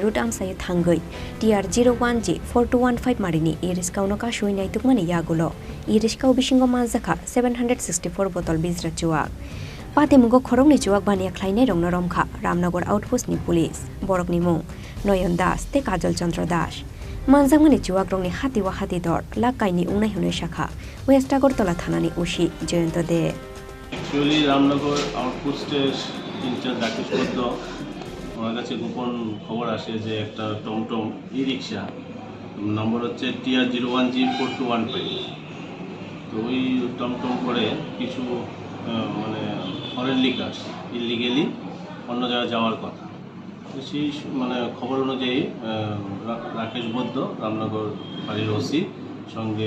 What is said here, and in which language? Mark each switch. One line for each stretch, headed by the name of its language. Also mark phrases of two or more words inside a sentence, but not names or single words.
Kok Borok: route amsai thangai TR 01G 4215 marini iriskau no ka shoinai tukmani yagulo iriskau bishingo manjakha 764 botol bizra chuwa Patimungo khorongni chuak bania khlainai rongna romkha Ramnagar outpost ni police borok ni mung Noyon Das te Kajol Chandra Das manjangmani chuak rongni hatiwa hatidor lakaini ungnai hunai shakha West Agartala thanani ushi Jayanto de
Bangla: Actually Ramnagar outpost ইনচার্জ রাকেশ বৈদ্য আমার কাছে গোপন খবর আসে যে একটা টমটম ই রিকশা নম্বর হচ্ছে TR 01G 4215 তো ওই টমটম করে কিছু মানে
English: foreign liquors illegally
Bangla: অন্য জায়গায় যাওয়ার কথা তো সেই মানে খবর অনুযায়ী রাকেশ বৈদ্য রামনগর বাড়ির ওসি সঙ্গে